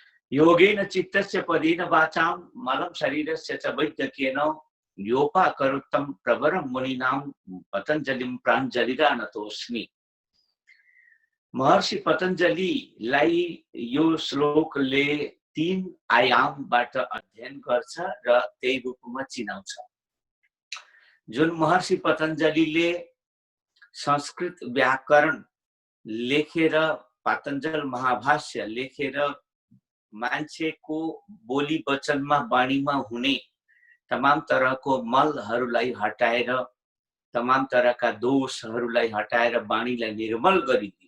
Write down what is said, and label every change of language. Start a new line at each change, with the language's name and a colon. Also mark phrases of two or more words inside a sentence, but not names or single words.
Sanskrit: योगेन चित्तस्य पदेन वाचां मलं शरीरस्य च वैद्यकेन योपाकरोत्तम प्रवरं मुनीनां पतञ्जलिं प्राञ्जलिरानतोऽस्मि।
Nepali: महर्षि पतञ्जलिलाई यो श्लोकले 3 आयामबाट अध्ययन गर्छ र त्यही रूपमा चिनाउँछ। जुन महर्षि पतञ्जलिले संस्कृत व्याकरण लेखेर पातञ्जल महाभाष्य लेखेर मान्छेको बोली वचनमा वाणीमा हुने तमाम तरहको मलहरूलाई हटाएर तमाम तरहका दोषहरूलाई हटाएर वाणीलाई निर्मल गरिदियो।